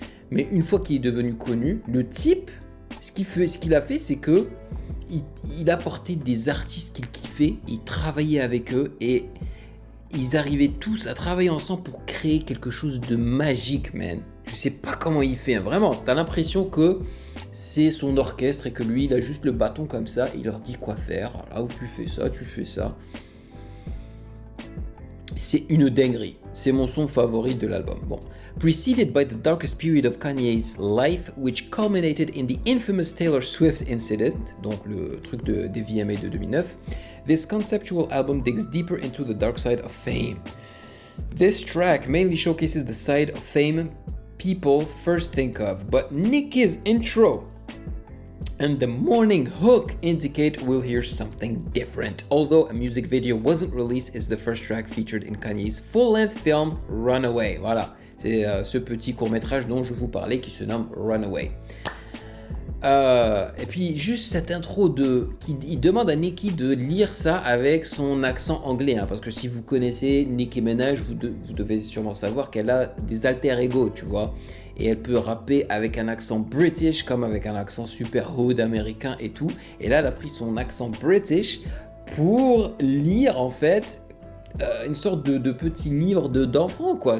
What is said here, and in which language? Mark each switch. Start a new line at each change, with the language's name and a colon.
French: Mais une fois qu'il est devenu connu, le type, ce qu'il a fait, c'est que il apportait des artistes qu'il kiffait, il travaillait avec eux et ils arrivaient tous à travailler ensemble pour créer quelque chose de magique, man. Je sais pas comment il fait, hein. Vraiment, t'as l'impression que c'est son orchestre et que lui, il a juste le bâton comme ça, il leur dit quoi faire. Là où tu fais ça, tu fais ça. C'est une dinguerie. C'est mon son favori de l'album. Bon.
English: Preceded by the darkest period of Kanye's life, which culminated in the infamous Taylor Swift incident,
French: donc le truc des VMA de 2009,
English: this conceptual album digs deeper into the dark side of fame. This track mainly showcases the side of fame people first think of, but Nicki's intro and the morning hook indicate we'll hear something different. Although a music video wasn't released, is the first track featured in Kanye's full-length film Runaway.
French: Voilà, c'est ce petit court-métrage dont je vous parlais qui se nomme Runaway. Et puis juste cette intro il demande à Nicki de lire ça avec son accent anglais, hein, parce que si vous connaissez Nicki Minaj, vous devez sûrement savoir qu'elle a des alter ego, tu vois, et elle peut rapper avec un accent british comme avec un accent super hood américain et tout, et là elle a pris son accent british pour lire en fait une sorte de petit livre d'enfant, quoi.